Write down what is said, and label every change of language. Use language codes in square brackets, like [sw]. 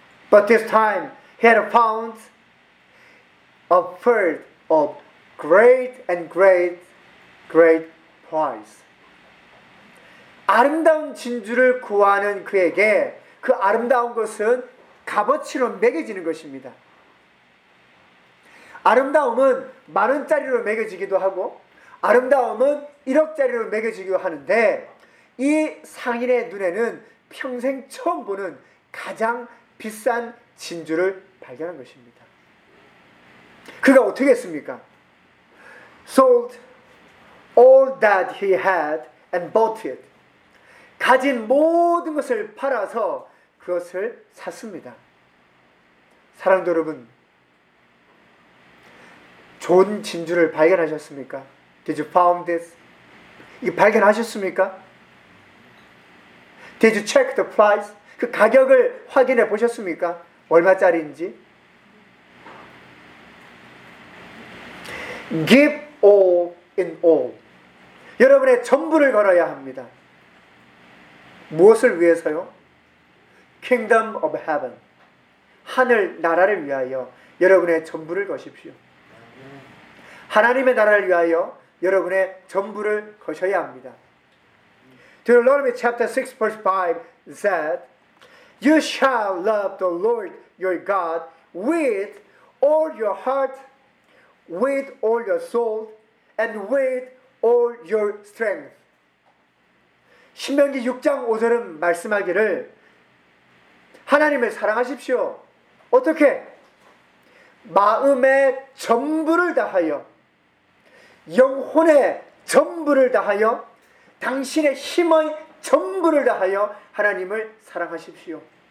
[en] But this time, he had found a pearl of great and great, great price. [ko] 아름다운 진주를 구하는 그에게 그 아름다운 것은 값어치로 매겨지는 것입니다. 아름다움은 만원짜리로 매겨지기도 하고 아름다움은 1억짜리로 매겨지기도 하는데 이 상인의 눈에는 평생 처음 보는 가장 비싼 진주를 발견한 것입니다. 그가 어떻게 했습니까? [en] Sold all that he had and bought it. [ko] 가진 모든 것을 팔아서 그것을 샀습니다. 사랑하는 여러분, 좋은 진주를 발견하셨습니까? [en] Did you found this? [ko] 이거 발견하셨습니까? [en] Did you check the price? [ko] 그 가격을 확인해 보셨습니까? 얼마짜리인지? [en] Give all in all. [ko] 여러분의 전부를 걸어야 합니다. 무엇을 위해서요? [en] Kingdom of heaven. [ko] 하늘 나라를 위하여 여러분의 전부를 거십시오. 하나님의 나라를 위하여 여러분의 전부를 거셔야 합니다. [en] Deuteronomy chapter 6 verse 5 said, You shall love the Lord your God with all your heart, with all your soul, and with all your strength. [ko] 신명기 6장 5절은 말씀하기를 하나님을 사랑하십시오. 어떻게? 마음의 전부를 다하여, 영혼의 전부를 다하여, 당신의 힘의 전부를 다하여 하나님을 사랑하십시오.